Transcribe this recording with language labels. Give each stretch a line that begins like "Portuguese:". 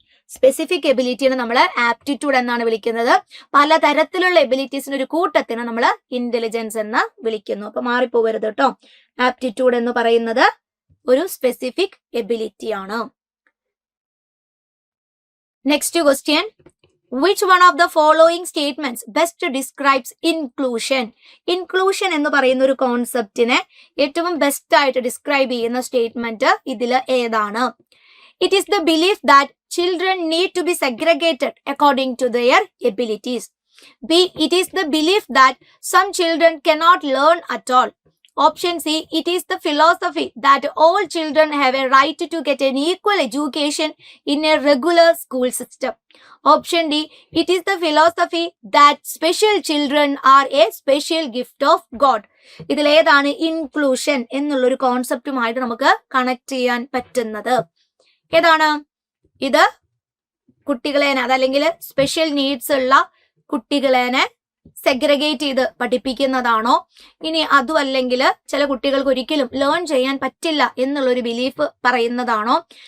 Malayalam: Specific എബിലിറ്റിനെ നമ്മൾ aptitude എന്നാണ് വിളിക്കുന്നത്. പലതരത്തിലുള്ള എബിലിറ്റീസിന് ഒരു കൂട്ടത്തിന് നമ്മൾ ഇന്റലിജൻസ് എന്ന് വിളിക്കുന്നു. അപ്പൊ മാറിപ്പോകരുത് കേട്ടോ. ആപ്റ്റിറ്റ്യൂഡ് എന്ന് പറയുന്നത് ഒരു സ്പെസിഫിക് എബിലിറ്റി ആണ്. Next question,
English: which one of the following statements best describes inclusion?
Malayalam: Inclusion എന്ന് പറയുന്ന ഒരു കോൺസെപ്റ്റിനെ ഏറ്റവും ബെസ്റ്റ് ആയിട്ട് ഡിസ്ക്രൈബ് ചെയ്യുന്ന സ്റ്റേറ്റ്മെന്റ് ഇതിൽ ഏതാണ്?
English: It is the belief that children need to be segregated according to their abilities. B, it is the belief that some children cannot learn at all. Option C, it is the philosophy that all children have a right to get an equal education in a regular school system. Option D, it is the philosophy that special children are a special gift of God.
Malayalam: ഇതിൽ ഏതാണ് inclusion എന്നുള്ളൊരു കോൺസെപ്റ്റുമായിട്ട് നമുക്ക് connect ചെയ്യാൻ പറ്റുന്നത്? ഏതാണ് ഇത്? കുട്ടികളെ അതല്ലെങ്കിൽ സ്പെഷ്യൽ നീഡ്സ് ഉള്ള കുട്ടികളെ സെഗ്രഗേറ്റ് ചെയ്ത് പഠിപ്പിക്കുന്നതാണോ? ഇനി അതും അല്ലെങ്കിൽ ചില കുട്ടികൾക്ക് ഒരിക്കലും ലേൺ ചെയ്യാൻ പറ്റില്ല എന്നുള്ളൊരു ബിലീഫ് പറയുന്നതാണോ?